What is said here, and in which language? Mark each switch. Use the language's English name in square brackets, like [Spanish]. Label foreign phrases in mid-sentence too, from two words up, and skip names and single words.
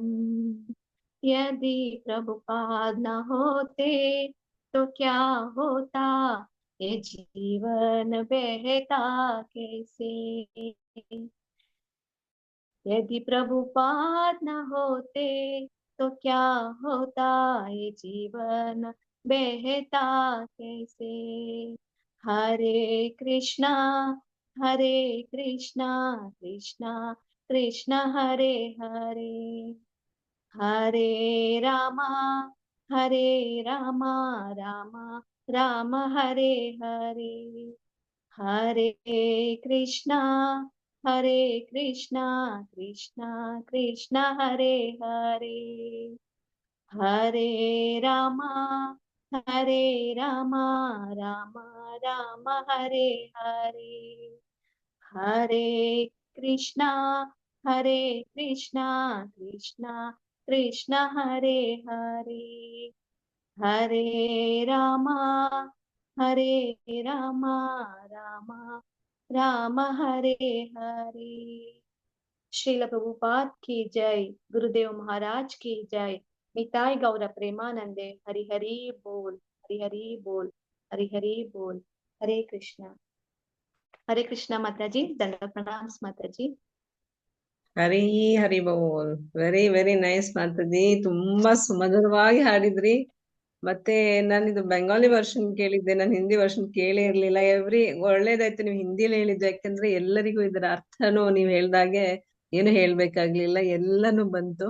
[Hindi] यदि प्रभुपाद न होते तो क्या होता ये जीवन बहता कैसे। यदि प्रभुपाद न होते तो क्या होता ये जीवन बहता कैसे। हरे कृष्णा, हरे कृष्णा, कृष्णा कृष्णा हरे हरे, हरे रामा, [Kannada] ಹರೇ ರಾಮ ರಾಮ ರಾಮ ಹರೇ ಹರೇ, ಹರೇ ಕೃಷ್ಣ ಹರೇ ಕೃಷ್ಣ ಕೃಷ್ಣ ಕೃಷ್ಣ ಹರೇ ಹರೇ, ಹರೇ ರಾಮ ಹರೇ ರಾಮ ರಾಮ ರಾಮ ಹರೇ ಹರೇ, ಹರೇ ಕೃಷ್ಣ ಹರೇ ಕೃಷ್ಣ ಕೃಷ್ಣ ಕೃಷ್ಣ ಹರೇ ಹರೇ, ಹರೇ ರಾಮ ಹರೇ ರಾಮ ರಾಮ ರಾಮ ಹರೇ ಹರೇ। [Hindi] ಶ್ರೀಲ ಪ್ರಭುಪಾದ್ की जय, गुरुदेव महाराज की जय, निताई गौर प्रेमानंदे, हरि हरि बोल, हरि हरि बोल, हरि हरि बोल। हरे कृष्णा माताजी, दंडवत प्रणाम माताजी। [Kannada] ಹರಿ ಹರಿ ಬೋಲ್. [English] very very nice [Kannada] ಮಾತಾಜಿ, ತುಂಬಾ ಸುಮಧುರವಾಗಿ ಹಾಡಿದ್ರಿ. ಮತ್ತೆ ನಾನಿದು [English] Bengali version [Kannada] ಕೇಳಿದ್ದೆ, ನಾನು [English] Hindi version [Kannada] ಕೇಳೇ ಇರ್ಲಿಲ್ಲ. ಒಳ್ಳೇದಾಯ್ತು ನೀವು ಹಿಂದಿಲಿ ಹೇಳಿದ್ದು, ಯಾಕಂದ್ರೆ ಎಲ್ಲರಿಗೂ ಇದರ ಅರ್ಥನೂ ನೀವ್ ಹೇಳ್ದಾಗೆ ಏನು ಹೇಳ್ಬೇಕಾಗ್ಲಿಲ್ಲ, ಎಲ್ಲಾನು ಬಂತು.